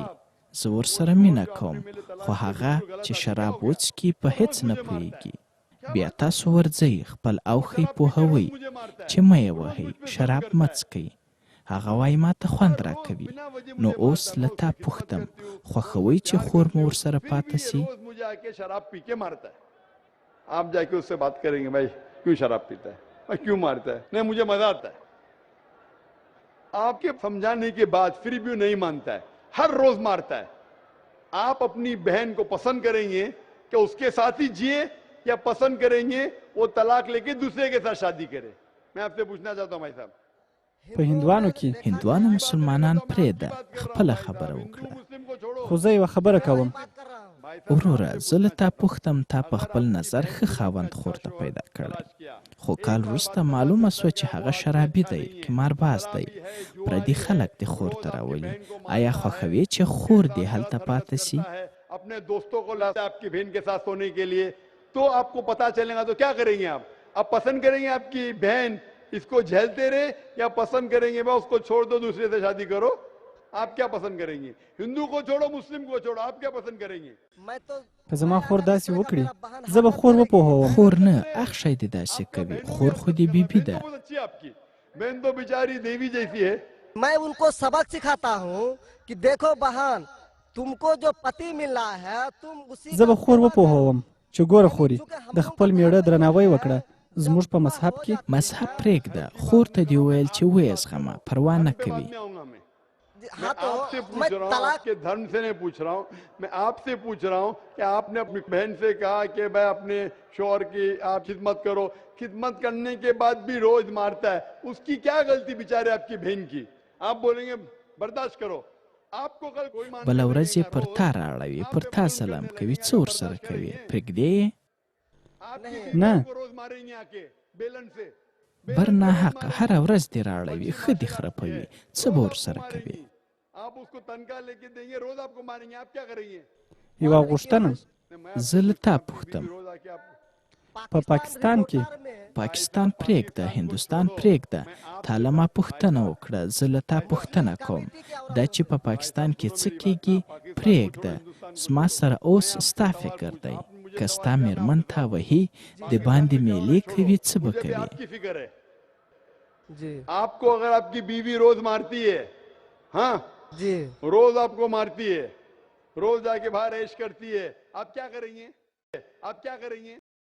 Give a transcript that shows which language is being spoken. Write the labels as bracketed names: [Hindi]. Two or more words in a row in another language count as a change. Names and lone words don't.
[Pashto] زه ورسره مینه کوم خو هغه چې شراب وڅکي په هېڅ نه پوهېږي. بیا تاسو ورځئ خپل اوښی پوهوئ چې مه یې وهئ، شراب مه څکئ. هغه وایي ما ته خوند راکوي. نو اوس له تا پوښتم خوښوئ چې خور مو ورسره پاته سي؟ [Hindi] शराब पी के मारता है. आप जाके उससे बात करेंगे भाई क्यों शराब पीता है, क्यों मारता है? नहीं मुझे मजा आता है. आपके समझाने के बाद फिर भी नहीं मानता है, हर रोज मारता है। आप अपनी बहन को पसंद करेंगे कि उसके साथ ही जिए या पसंद करेंगे वो तलाक लेके दूसरे के साथ शादी करे? मैं आपसे पूछना चाहता हूं भाई साहब। [Pashto] په هندوانو کې هندوانو مسلمانان پرېږده خپله خبره وکړه. خو زه یوه خبره کوم. وروره زه له تا پوښتم تا په خپل نظر ښه خاوند خور ته پیدا کړی، خو کال وروسته معلومه سوه چې هغه شرابي دی، قمارباز دی، پردي خلک دې خور ته راولي. آیا خوښوې چې خور دې هلته پاتې سي؟ [Hindi] अपने दोस्तों को लाते आपकी बहन के साथ सोने के लिए, तो आपको पता चलेगा तो क्या करेंगे आप पसंद करेंगे आपकी बहन इसको झेलते रहे या पसंद करेंगे बा उसको छोड़ दो दूसरे से शादी करो? आप क्या पसंद करेंगे? हिंदू को छोड़ो मुस्लिम को छोड़ो, आप क्या पसंद करेंगे? [Pashto] که زما خور داسې وکړي زه به خور وپوهوم. خور نه اخ شی دې داسې کوي، خور خو دې بیبي ده. [Hindi] आपकी बहन तो बेचारी देवी जैसी है। मैं उनको सबक सिखाता हूँ कि देखो बहन तुमको जो पति मिल रहा है तुम उसी [Pashto] زه به خور وپوهوم چې ګوره خوري د خپل میړه درناوی وکړه. زموږ په مذهب کې مذهب پرېږده، خور ته دې وویل چې ویې زغمه، پروا نه کوي. [Hindi] मैं आपसे पूछ रहा हूँ, आपके धर्म से नहीं पूछ रहा हूँ, मैं आपसे पूछ रहा हूँ कि आपने अपनी बहन से कहा कि भाई अपने शौहर की आप खिदमत करो, खिदमत करने के बाद भी रोज मारता है, उसकी क्या गलती बेचारे आपकी बहन की? आप बोलेंगे बर्दाश्त करो, आपको कल कोई [Pashto] بله ورځ یې پر تا راړوي، پر تا سلام کوي، څه ورسره کوي؟ پرېږدې یې؟ نه [Hindi] रोज मारेंगे आके बेलन से। [Pashto] بر ناحقه هره ورځ دې راړوي، ښه دې خرپوي، څه به ورسره کوي؟ [Hindi] आप उसको तनख्वाह लेके देंगे, रोज आपको मारेंगे, आप क्या करेंगे? [Pashto] یوه غوښتنه زه له تا پوښتم. په پاکستان کې پاکستان پرېږده، هندوستان پرېږده، تا له ما پوښتنه وکړه، زه له تا پوښتنه کوم. دا چې په پاکستان کې څه کېږي پرېږده، زما سره اوس ستا فکر دی. که ستا مېرمن تا وهي د باندې میلې کوي څه به کوي؟ [Hindi] आपकी फिक्र है आपको, अगर आपकी बीवी रोज मारती है, हाँ जी रोज आपको मारती है, रोज जाके बाहर ऐश करती है, आप क्या करेंगे?